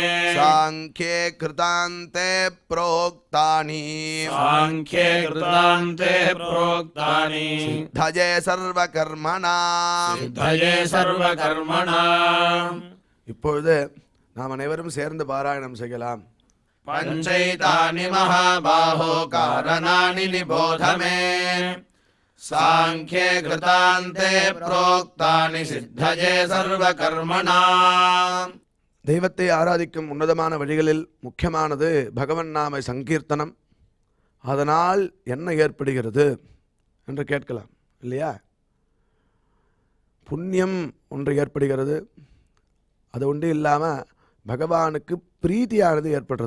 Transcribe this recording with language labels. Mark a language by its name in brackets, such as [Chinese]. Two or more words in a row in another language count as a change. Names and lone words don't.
[Sanskrit] साङ्ख्ये कृतान्ते प्रोक्तानि, साङ्ख्ये कृतान्ते प्रोक्तानि सिद्धये सर्वकर्मणाम्. सिद्धये सर्वकर्मणाम्. [Tamil] இப்பொழுது நாம் அனைவரும் சேர்ந்து பாராயணம் செய்யலாம். [Sanskrit] पञ्चैतानि महाबाहो कारणानि निबोध मे साङ्ख्ये कृतान्ते प्रोक्तानि सिद्धये सर्वकर्मणाम्. [Tamil] தெய்வத்தை ஆராதிக்கும் உன்னதமான வழிகளில் முக்கியமானது பகவன் நாம சங்கீர்த்தனம். அதனால் என்ன ஏற்படுகிறது என்று கேட்கலாம் இல்லையா? புண்ணியம் ஒன்று ஏற்படுகிறது. அது ஒன்று இல்லாமல் பகவானுக்கு பிரீத்தியானது ஏற்படுறது.